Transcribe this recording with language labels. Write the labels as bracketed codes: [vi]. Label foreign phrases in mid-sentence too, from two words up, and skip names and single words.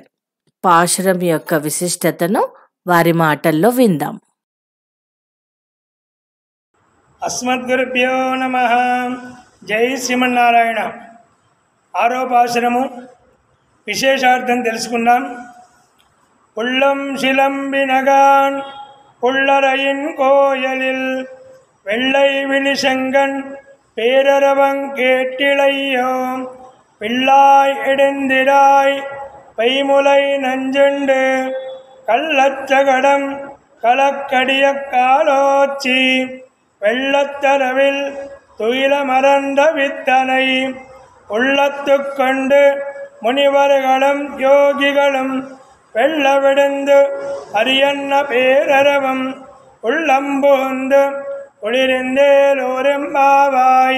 [te] పాశురం యొక్క విశిష్టతను వారి మాటల్లో విందాం. అస్మద్గురుభ్యో నమః. జై శ్రీమన్నారాయణ. 6వ పాశురము విశేషార్థం తెలుసుకుందాం. [ta] உள்ளம் சிலம்பினகான் புள்ளரையின் கோயலில் வெள்ளை விழிசங்கன் பேரரவங் கேட்டிளையோ பிள்ளாய் எடுந்திராய் பைமுலை நஞ்சுண்டு கள்ளச்சகடம் கலக்கடிய காலோச்சி வெள்ளத்தரவில் துயில மறந்த வித்தனை உள்ளத்துக் கொண்டு முனிவர்களும் யோகிகளும் வெள்ள விடுந்து அரியன்ன பேரரவம் உள்ளம்புந்து குளிர்ந்தேலோரெம்பாவாய்.